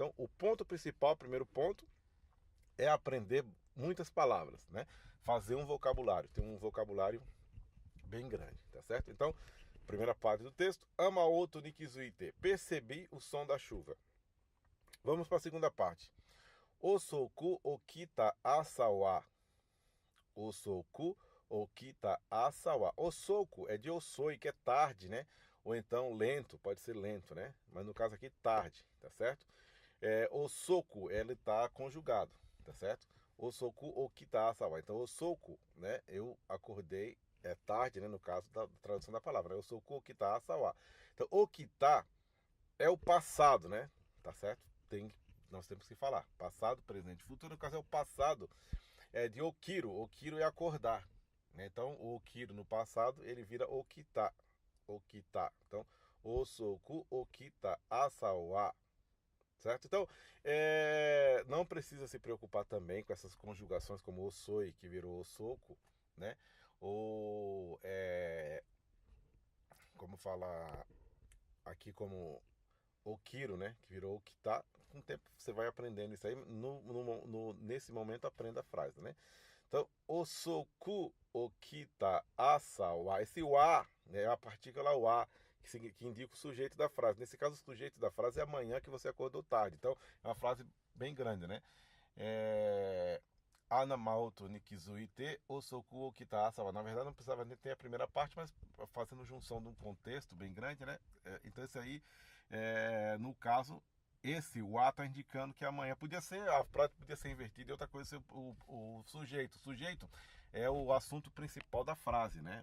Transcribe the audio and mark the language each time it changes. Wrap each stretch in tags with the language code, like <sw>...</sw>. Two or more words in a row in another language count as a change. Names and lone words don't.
<pt>Então, o ponto principal, o primeiro ponto, é aprender muitas palavras, né? Fazer um vocabulário, ter um vocabulário bem grande, tá certo? Então, primeira parte do texto,</pt> <ja>雨音に気づいて,</ja> <pt>percebi o som da chuva. Vamos para a segunda parte.</pt> <ja>遅く起きた朝は. 遅く起きた朝は.</ja> <pt>Osoku é de osoi, que é tarde, né? Ou então lento, pode ser lento, né? Mas no caso aqui, tarde, tá certo? Osoku, ele tá conjugado, tá certo?</pt> <ja>遅く起きた朝は.</ja> <pt>Então, osoku, né? Eu acordei, é tarde, né? No caso da tradução da palavra, né?</pt> <ja>遅く起きた朝は.</ja> <pt>Então, okita é o passado, né? Tá certo? Nós temos que falar passado, presente, futuro. No caso é o passado de okiru. Okiru é acordar, né? Então o okiru no passado ele vira okita. Okita.</pt> <ja>Então 遅く起きた朝は.</ja> <pt>Certo? Então não precisa se preocupar também com essas conjugações como osoi, que virou osoku, né? Ou como falar aqui como Okiro, né? Que virou Okita. Com o tempo você vai aprendendo isso aí. Nesse momento aprenda a frase, né? Então,</pt> <ja>遅く起きた朝は.</ja> <pt>Esse wa, né, é a partícula wa, que indica o sujeito da frase. Nesse caso, o sujeito da frase é amanhã que você acordou tarde. Então, é uma frase bem grande, né?</pt> <ja>雨音に気づいて遅く起きた朝は.</ja> <pt>Na verdade, não precisava nem ter a primeira parte, mas fazendo junção de um contexto bem grande, né? Então, esse aí, no caso, esse wa está indicando que amanhã podia ser, a frase podia ser invertida e outra coisa ser o sujeito. O sujeito é o assunto principal da frase, né?</pt>